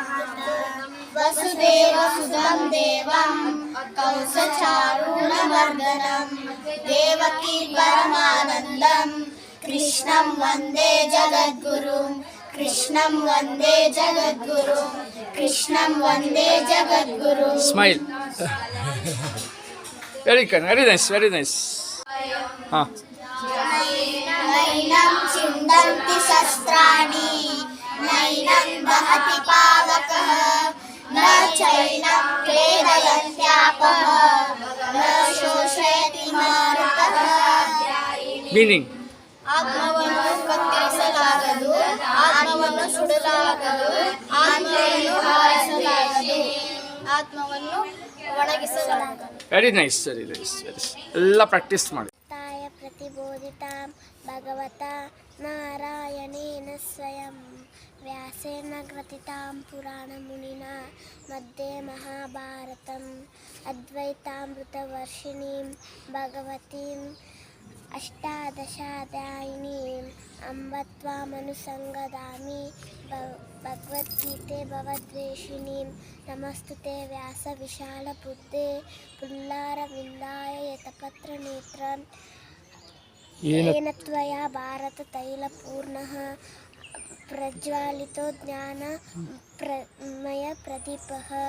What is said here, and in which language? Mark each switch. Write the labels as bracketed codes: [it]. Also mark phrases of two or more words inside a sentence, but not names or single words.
[sa] वसुदेवसुतं देवं कंसचाणूरमर्दनं देवकी परमानन्दं कृष्णं वन्दे जगद्गुरुं कृष्णं वन्दे जगद्गुरुं कृष्णं वन्दे जगद्गुरुं [en] smile very nice ಹಾಂ [sa] नैनं छिन्दन्ति शस्त्राणि नैनं दहति पावकः न चैनं क्लेदयन्त्यापः न शोषयति मारुतः [kn] ಮೀನಿಂಗ್ ಆತ್ಮವನ್ನು ಕತ್ತರಿಸಲಾಗದು ಆತ್ಮವನ್ನು ಸುಡಲಾಗದು ಆತ್ಮವನ್ನು ಹಾರಿಸಲಾಗದು ಆತ್ಮವನ್ನು ಒಣಗಿಸಲಾಗದು [en] very nice [kn] ಎಲ್ಲ ಪ್ರಾಕ್ಟೀಸ್ ಮಾಡಿ [sa] ತಾಯ ಪ್ರತಿಬೋಧಿತಾಂ ಭಗವತಾ ನಾರಾಯಣೇನ स्वयं व्यासेन ग्रथितां पुराणमुनिना मध्ये महाभारतम् अद्वैतामृतवर्षिणीं भगवतीम् अष्टादशाध्यायिनीम् अम्ब त्वामनुसङ्गदामि भगवद्गीते भवद्वेषिणीं नमस्तुते व्यासविशालबुद्धे पुल्लारविन्दाय यतपत्रनेत्रम् येन त्वया भारततैलपूर्णः प्रज्वालितो ज्ञानमयप्रदीपः